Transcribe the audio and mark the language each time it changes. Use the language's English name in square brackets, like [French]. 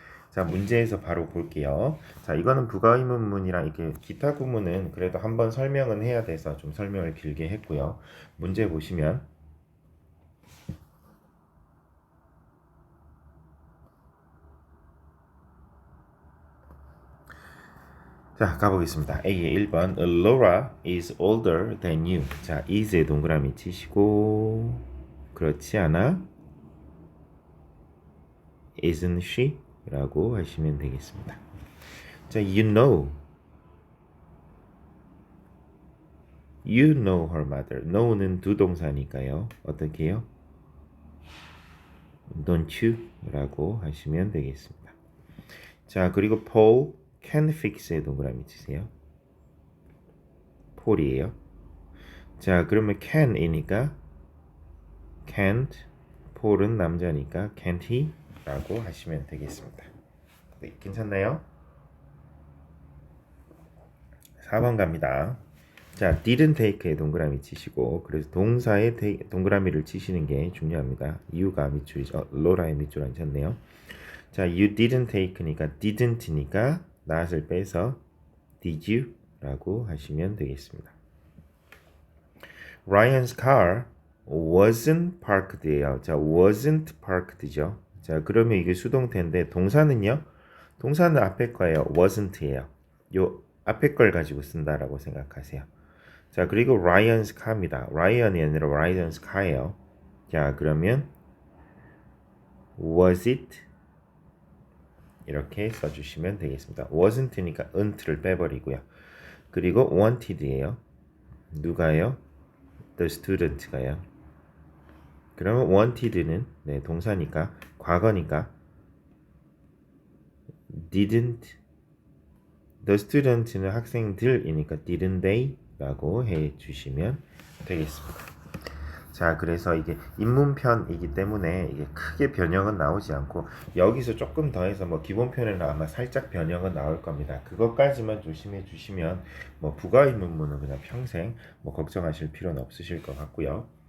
[Korean] 자, 문제에서 바로 볼게요. 자, 이거는 부가의문문이랑 이렇게 기타 구문은 그래도 한번 설명은 해야 돼서 좀 설명을 길게 했고요. 문제 보시면 자, 가보겠습니다. A의 1번 [English] Laura is older than you. [Korean] 자, is에 동그라미 치시고 그렇지 않아? [English] Isn't she? [Korean] 라고 하시면 되겠습니다. [English] 자, you know her mother. [Korean] know는 두 동사니까요. 어떻게 해요? [English] Don't you? [Korean] 라고 하시면 되겠습니다. 자, 그리고 [English] Paul can fix [Korean] 에 동그라미 치세요. 폴이에요. 자, 그러면 can이니까 can't, 폴은 남자니까 [English] can't he? [Korean] 라고 하시면 되겠습니다. 네, 괜찮나요? 4번 갑니다. 자, [English] didn't take [Korean] 에 동그라미 치시고 그래서 동사에 동그라미를 치시는 게 중요합니다. you가 밑줄이죠. 로라의 밑줄 앉혔네요. 자, [English] you didn't take [Korean] 니까 didn't니까 not을 빼서 [English] did you? [Korean] 라고 하시면 되겠습니다. [English] Ryan's car wasn't parked예요. [Korean] 자, wasn't parked죠. 자, 그러면 이게 수동태인데 동사는요? 동사는 앞에 거예요. wasn't예요. 요 앞에 걸 가지고 쓴다라고 생각하세요. 자, 그리고 Ryan's car입니다. Ryan이 아니라 Ryan's car예요. 자, 그러면 [English] was it? [Korean] 이렇게 써주시면 되겠습니다. wasn't니까 un't를 빼버리고요. 그리고 wanted예요. 누가요? [English] The student가요. [Korean] 그러면 wanted는 네, 동사니까 과거니까 didn't. The student는 학생들이니까 [English] didn't they? [Korean] 라고 해주시면 되겠습니다. 자, 그래서 이게 인문편이기 때문에 이게 크게 변형은 나오지 않고 여기서 조금 더해서 뭐 기본편에는 아마 살짝 변형은 나올 겁니다. 그것까지만 조심해 주시면 뭐 부가의문문은 그냥 평생 뭐 걱정하실 필요는 없으실 것 같고요.